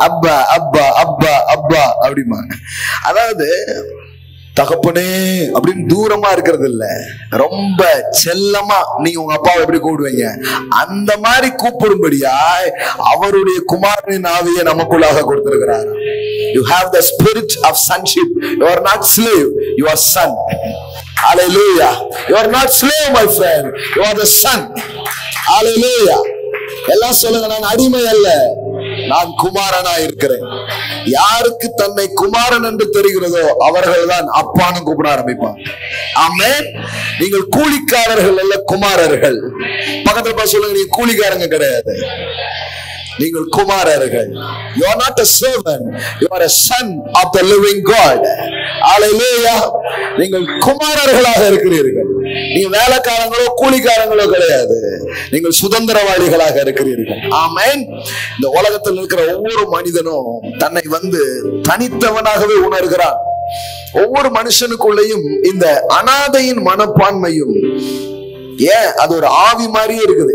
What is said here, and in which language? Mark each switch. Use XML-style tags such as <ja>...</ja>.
<ta>அப்பா அப்பா அப்பா அப்பா அப்படிமா. அதாவது தகப்பனே அப்படின்னு தூரமா இருக்கிறது இல்ல, ரொம்ப செல்லமா நீங்க உங்க அப்பாவை எப்படி கூப்பிடுவீங்க அந்த மாதிரி கூப்பிடும்படியா அவருடைய குமாரனின் ஆவியை நமக்குள்ளாக கொடுத்திருக்கிறார்.</ta> <en>You have the spirit of sonship. You are not slave, you are son. Hallelujah. You are not slave, my friend, you are the son. Hallelujah.</en> <ta>எல்லாம் சொல்லுங்க, நான் அடிமை அல்ல, நான் குமாரனா இருக்கிறேன். யாருக்கு தன்னை குமாரன் என்று தெரிகிறதோ அவர்கள் தான் அப்பான்னு கூப்பிட ஆரம்பிப்பான். ஆமென். நீங்கள் கூலிக்காரர்கள் அல்ல, குமாரர்கள். பக்கத்துல சொல்லுங்க, நீங்க கூலிக்காரங்க கிடையாது, நீங்கள் குமாரர்கள்.</ta> <en>You are not a servant, you are a son of the living God.</en> <ta>Hallelujah. நீங்கள் குமாரர்களாக இருக்கிறீர்கள். நீங்க வேலைக்காரங்களோ கூலிக்காரங்களோ கிடையாது, நீங்கள் சுதந்திரவாளிகளாக இருக்கிறீர்கள். ஆமென். இந்த உலகத்தில் இருக்கிற ஒவ்வொரு மனிதனும் தன்னை வந்து தனித்தவனாகவே உணர்கிறான். ஒவ்வொரு மனுஷனுக்குள்ளேயும் இந்த அனாதையின் மனப்பான்மையும் ஏன் அது ஒரு ஆவி மாதிரியே இருக்குது.</ta>